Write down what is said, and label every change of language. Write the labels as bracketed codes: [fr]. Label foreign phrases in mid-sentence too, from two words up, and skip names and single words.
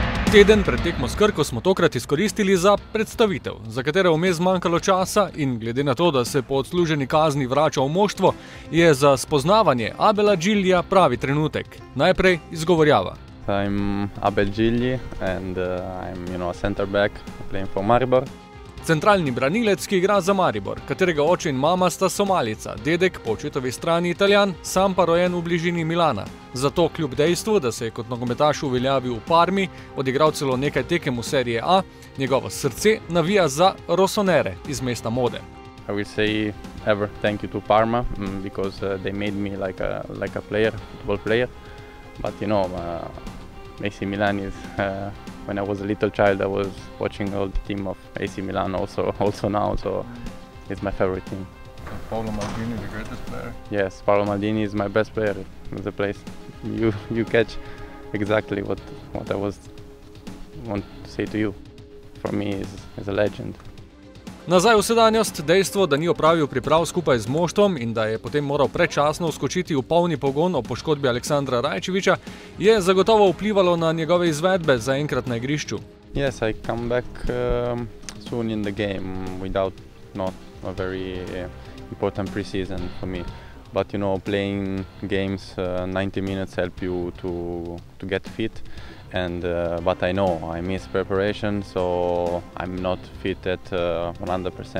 [sl] Teden pred tekmo s Krko smo tokrat izkoristili za predstavitev, za katero vmes zmanjkalo časa in glede na to, da se po odsluženi kazni vrača v moštvo, je za spoznavanje Abela Giglija pravi trenutek. Najprej izgovorjava. [en] I'm Abel Gigli and I'm a center back playing for Maribor. [sl] Centralni branilec, ki igra za Maribor, katerega oče in mama sta Somalijca, dedek po očetovi strani Italijan, sam pa rojen v bližini Milana. Zato kljub dejstvu, da se je kot nogometaš uveljavil v Parmi, odigral celo nekaj tekem v serije A, njegovo srce navija za rosonere iz mesta mode. [en] I will say ever thank you to Parma because they made me like a player, football player. But AC Milan is when I was a little child, I was watching all the team of AC Milan also now, so it's my favorite team. Paolo Maldini, the greatest player? Yes, Paolo Maldini is my best player in the place. You catch exactly what I want to say to you. For me, is a legend. [sl] Nazaj v sedanjost, dejstvo, da ni opravil priprav skupaj z moštvom in da je potem moral predčasno vskočiti v polni pogon ob poškodbi Aleksandra Rajčevića, je zagotovo vplivalo na njegove izvedbe zaenkrat na igrišču. [en] Yes, I come back soon in the game without not a very important pre-season for me. But playing games 90 minutes help you to get fit. But I know I miss preparation, so I'm not fit at 100%.